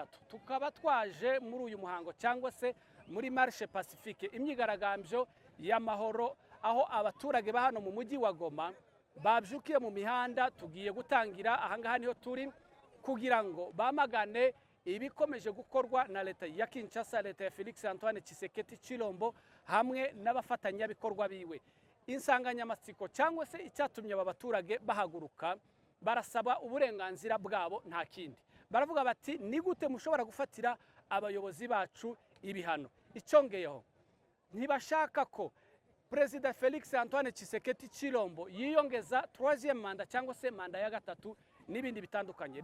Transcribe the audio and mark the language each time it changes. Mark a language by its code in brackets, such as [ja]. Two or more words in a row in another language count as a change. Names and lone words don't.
[rw] Tukaba twaje muri uyu muhango cyangwa se muri [fr] Marche Pacifique, [rw] imyigaragambyo y'amahoro, aho abaturage ba hano mu mujyi wa Goma babyukiye mu mihanda. Tugiye gutangira ahangaha niho turi kugira ngo bamagane ibikomeje gukorwa na leta ya Kinshasa, leta ya Felix Antoine Tshisekedi Chilombo hamwe n'abafatanyabikorwa biwe. Insanganyamatsiko cyangwa se icyatumye aba baturage bahaguruka, barasaba uburenganzira bwabo, nta kindi. Baravuga bati ni gute mushobora gufatira abayobozi bacu ibihano? Icyongeyeho ntibashaka ko Perezida Felix Antoine Tshisekedi Chilombo yiyongeza 3e manda cyangwa se manda ya 3 n'ibindi bitandukanye.